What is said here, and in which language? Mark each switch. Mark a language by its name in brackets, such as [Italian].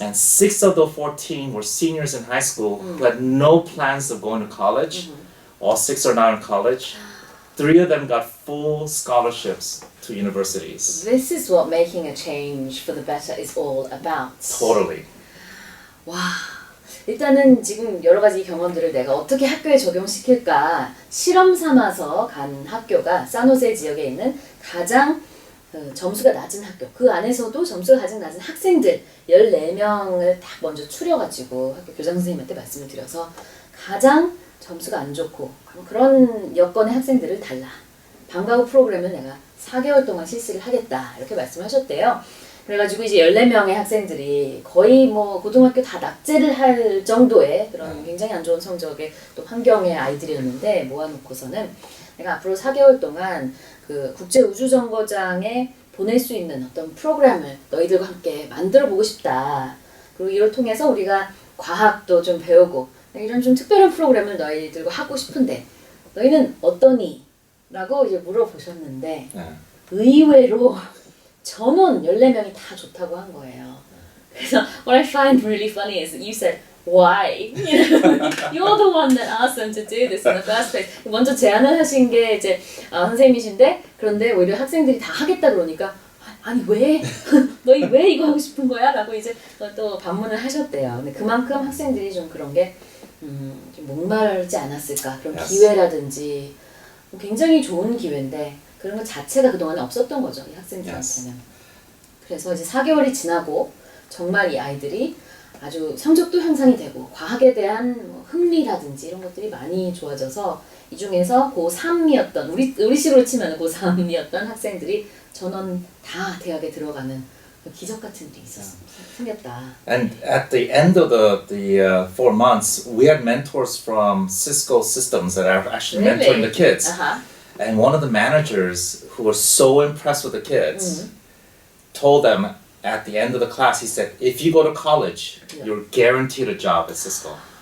[English] And 6 of the 14 were seniors in high school who had no plans of going to college. All 6 are now in college. 3 of them got full scholarships to universities. This is what making a change for the better is all about. Totally. [Korean] 와, 일단은 지금 여러 가지 경험들을 내가 어떻게 학교에 적용시킬까 실험 삼아서 간 학교가 산호세 지역에 있는 가장 점수가 낮은 학교, 그 안에서도 점수가 가장 낮은 학생들 14명을 딱 먼저 추려가지고 학교 교장 선생님한테 말씀을 드려서 가장 점수가 안 좋고 그런 여건의 학생들을 달라. 방과 후 프로그램을 내가 4개월 동안 실시를 하겠다. 이렇게 말씀하셨대요. 그래가지고 이제 14명의 학생들이 거의 뭐 고등학교 다 낙제를 할 정도의 그런 굉장히 안 좋은 성적의 또 환경의 아이들이었는데 모아놓고서는 내가 앞으로 4개월 동안 그 국제우주정거장에 보낼 수 있는 어떤 프로그램을 너희들과 함께 만들어 보고 싶다. 그리고 이를 통해서 우리가 과학도 좀 배우고 이런 좀 특별한 프로그램을 너희들과 하고 싶은데 너희는 어떠니? 라고 이제 물어보셨는데 의외로 전원 14명이 다 좋다고 한 거예요. 그래서 [English] what I find really funny is that you said why? You know, you're the one that asked them to do this in the first place. [Korean] 먼저 제안을 하신 게 이제 선생님이신데 그런데 오히려 학생들이 다 하겠다 그러니까 아니 왜? 너희 왜 이거 하고 싶은 거야? 라고 이제 또 반문을 하셨대요. 근데 그만큼 학생들이 좀 그런 게 좀 목마르지 않았을까? 그런 기회라든지 굉장히 좋은 기회인데 그런 것 자체가 그동안에 없었던 거죠. 이 학생들한테는. 그래서 이제 4개월이 지나고 정말 이 아이들이 아주 성적도 향상이 되고 과학에 대한 뭐 흥미라든지 이런 것들이 많이 좋아져서 이 중에서 고3이었던 우리 식으로 치면 고3이었던 학생들이 전원 다 대학에 들어가는 기적 같은 일이 생겼다. [English] And at the end of the 4 months, we had mentors from Cisco Systems that are actually mentoring the kids. And one of the managers who was so impressed with the kids told them at the end of the class, he said, if you go to college, you're guaranteed a job at Cisco.